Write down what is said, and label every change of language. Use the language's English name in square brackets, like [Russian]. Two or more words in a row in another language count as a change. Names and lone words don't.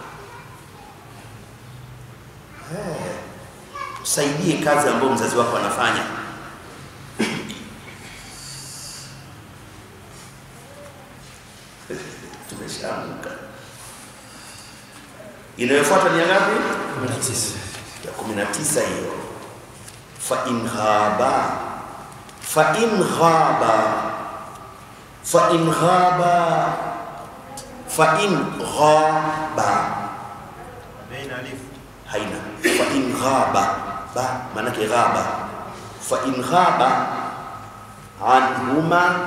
[Swahili] Usaidie kazi ambayo mzazi wako anafanya. Tumeshaamka. Inayofuata ni ngapi? 19. Ya 19 hiyo. [Arabic] فإن غاب بين ألف haina. فإن غاب ب [Swahili] maana yake [Arabic] غاب. فإن غاب عنهما